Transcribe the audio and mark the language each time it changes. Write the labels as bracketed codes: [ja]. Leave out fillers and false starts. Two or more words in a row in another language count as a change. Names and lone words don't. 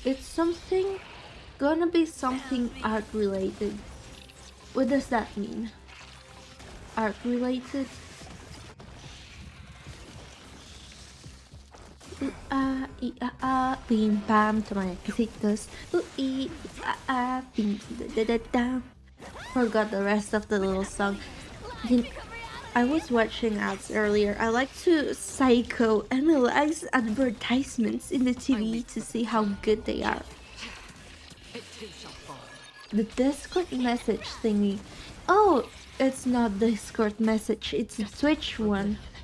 [en] It's something, gonna be something art related. What does that mean? Art related? Bim bam to my casitos. Bim da da da. Forgot the rest of the little song. I was watching ads earlier. I like to psychoanalyze advertisements in the TV to see how good they are. It too shall fall. The Discord message thingy. Oh, it's not Discord message, it's a Twitch one.